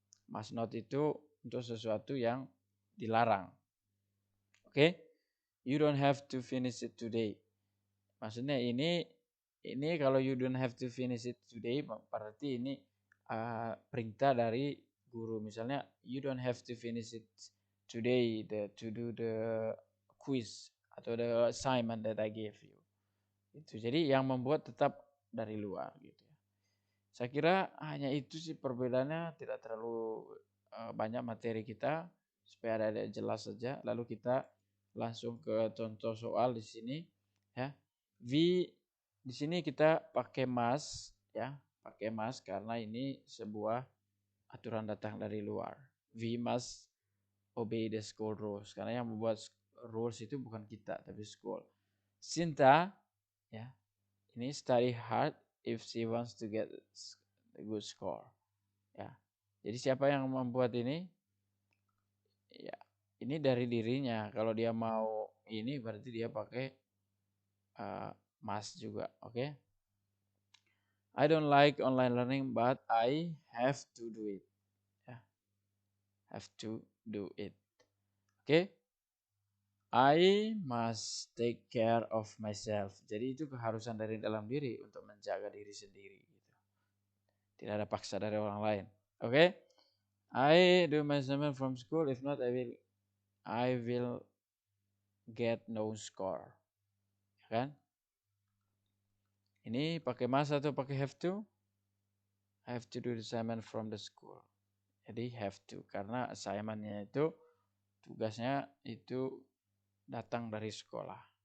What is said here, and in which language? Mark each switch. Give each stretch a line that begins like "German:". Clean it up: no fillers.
Indonesian: Must not itu untuk sesuatu yang dilarang. Oke?
English: You don't have to finish it today.
Indonesian: Maksudnya ini kalau
English: you don't have to finish it today
Indonesian: berarti ini perintah dari guru.
English: Misalnya, you don't have to finish it today to do the quiz atau the assignment that I gave you.
Indonesian: Itu. Jadi yang membuat tetap dari luar gitu ya. Saya kira hanya itu sih perbedaannya, tidak terlalu banyak materi kita, supaya ada jelas saja. Lalu kita langsung ke contoh soal di sini ya. V di sini kita pakai must ya, pakai must karena ini sebuah aturan datang dari luar.
English: We must obey the school rules,
Indonesian: karena yang membuat rules itu bukan kita tapi school. Sinta ya, ini
English: study hard if she wants to get a good score ya.
Indonesian: Jadi siapa yang membuat ini? Ya, ini dari dirinya. Kalau dia mau ini berarti dia pakai must juga, oke?
English: I don't like online learning but I have to do it. Ya. Have to do it. Oke? I must take care of myself.
Indonesian: Jadi itu keharusan dari dalam diri untuk menjaga diri sendiri gitu. Tidak ada paksa dari orang lain. Oke?
English: I do my assignment from school. If not, I will get no score. Ya kan?
Indonesian: Ini pakai must atau pakai have to?
English: I have to do the assignment from the school.
Indonesian: Jadi have to, karena assignmentnya itu tugasnya itu datang dari sekolah.